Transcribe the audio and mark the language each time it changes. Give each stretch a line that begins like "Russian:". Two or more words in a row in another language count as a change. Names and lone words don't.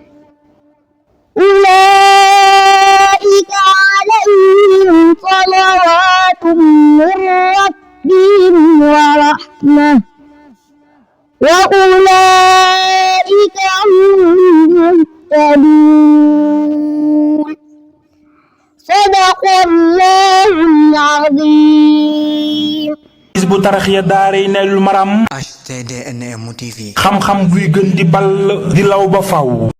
Arabic: أولئك عليهم صلوات من ربهم ورحمة وأولئك هم المهتدون. صدق الله العظيم.
Wolof: Hizbut Tarqiyyah daaray Naylul Maram HTDNM TV xam-xam buy gën di ball di law ba faw.